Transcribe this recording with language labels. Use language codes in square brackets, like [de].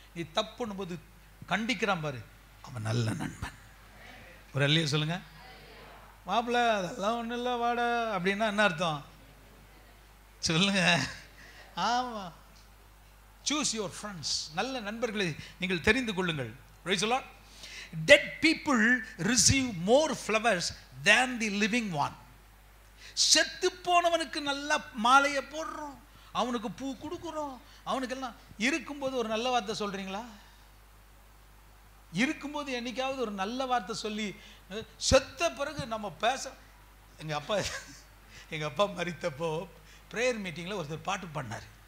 [ta] நீ தப்பு பண்ணும்போது கண்டிக்கிறான் பாரு, அவன் நல்ல நண்பன். ஒரு அல்லையா சொல்லுங்க. மாப்பிள்ள அதெல்லாம் ஒன்றும் இல்லை வாட அப்படின்னா என்ன அர்த்தம் சொல்லுங்க? ஆமா, [en] Choose your friends. [ta] நல்ல நண்பர்களை நீங்கள் தெரிந்து கொள்ளுங்கள். Praise the Lord. [en] Dead people receive more flowers than the living one. [ta] செத்து போனவனுக்கு நல்ல மாலையை போடுறோம், அவனுக்கு பூ கொடுக்குறோம், அவனுக்கெல்லாம். இருக்கும்போது ஒரு நல்ல வார்த்தை சொல்றீங்களா? இருக்கும்போது என்னைக்காவது ஒரு நல்ல வார்த்தை சொல்லி, செத்த பிறகு நம்ம பேச. எங்கள் அப்பா மரித்தப்போ ப்ரேயர் மீட்டிங்கில் ஒருத்தர் பாட்டு பாடினார்.